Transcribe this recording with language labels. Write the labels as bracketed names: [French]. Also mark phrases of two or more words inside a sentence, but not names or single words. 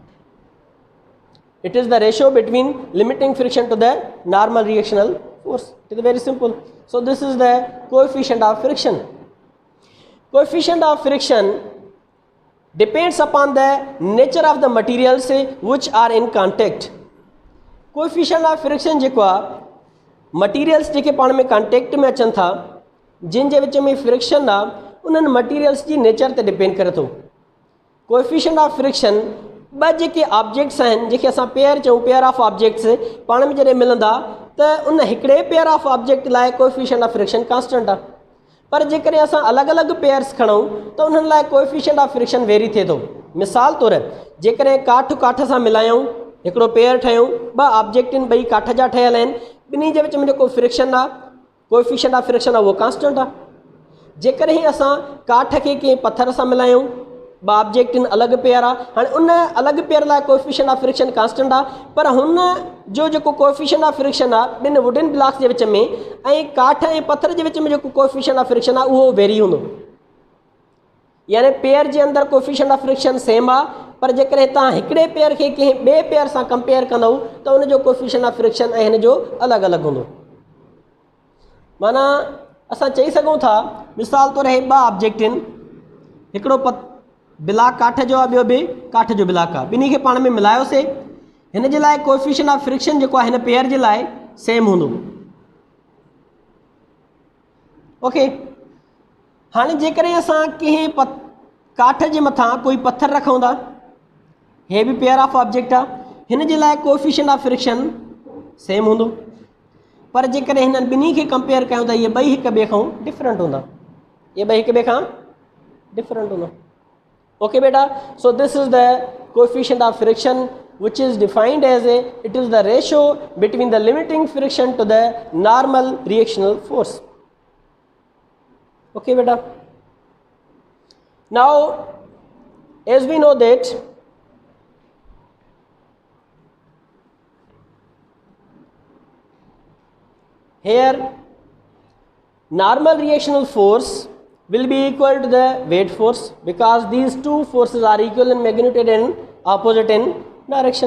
[English] It is the ratio between limiting friction to the normal reactional force. It is very simple. So this is the coefficient of friction. Coefficient of friction depends upon the nature of the materials which are in contact. Coefficient of friction [Sindhi] जेको materials जेके पाण में contact में अचनि था, जिन जे विच में friction उन्हनि materials जी nature ते depend करे थो. [English] Coefficient of friction [Sindhi] ॿ जेके ऑब्जेक्ट्स आहिनि, जेके असां पेयर चऊं, [English] pair of objects [Sindhi] पाण में जॾहिं मिलंदा त उन हिकिड़े [English] pair of object [Sindhi] लाइ [English] coefficient of friction constant [Sindhi] आहे. पर जेकॾहिं असां अलॻि अलॻि पेयर्स खणूं त उन्हनि लाइ [English] coefficient of friction vary [Sindhi] थिए थो. मिसाल तौरु जेकॾहिं काठ सां मिलायूं, हिकिड़ो पेयर ठहियूं, ॿ ऑब्जेक्ट आहिनि, ॿई काठ जा ठहियल आहिनि, ॿिन्ही जे विच में जेको फ्रिक्शन आहे, [English] coefficient of friction [Sindhi] आहे, उहो कांस्टेंट आहे. जेकॾहिं असां काठ खे कंहिं पथर सां मिलायूं, ॿ ऑब्जेक्ट आहिनि, अलॻि पेयर आहे, हाणे उन अलॻि पेयर लाइ [English] coefficient of friction constant [Sindhi] आहे, पर हुन जो जेको [English] coefficient of friction [Sindhi] आहे ॿिनि [English] wooden blocks [Sindhi] जे विच में ऐं काठ ऐं पथर जे विच में जेको [English] coefficient of friction [Sindhi] आहे उहो वेरी हूंदो. यानी पेयर जे अंदरि [English] coefficient of friction same [Sindhi] आहे, पर जेकॾहिं तव्हां हिकिड़े पेयर खे कंहिं ॿिए पेयर सां कंपेयर कंदव त उनजो [English] coefficient of friction [Sindhi] ऐं हिन जो अलॻि अलॻि हूंदो. माना असां चई सघूं था, मिसाल तौरु हे ॿ ऑब्जेक्ट आहिनि, हिकिड़ो ब्लॉक काठ जो आहे, ॿियो बि काठ जो ब्लॉक आहे, ॿिन्ही खे पाण में मिलायोसीं, हिन जे लाइ [English] coefficient of friction [Sindhi] जेको आहे हिन पेयर जे लाइ सेम हूंदो. ओके, हाणे जेकॾहिं असां कंहिं काठ जे मथां कोई पत्थर रखूं था, हे बि [English] pair of object [Sindhi] आहे, हिन जे लाइ [English] coefficient of friction same [Sindhi] हूंदो. पर जेकॾहिं हिननि ॿिन्ही खे कंपेयर कयूं त इहे ॿई हिक ॿिए खां डिफरेंट हूंदा, इहे ॿई हिक ॿिए खां डिफरेंट हूंदा. [English] Okay beta, so this is the coefficient of friction, which is defined as it is the ratio between the limiting friction to the normal reactional force. Okay beta, now as we know that here normal reactional force will be equal to the weight force, because these two forces are equal in magnitude and opposite in direction.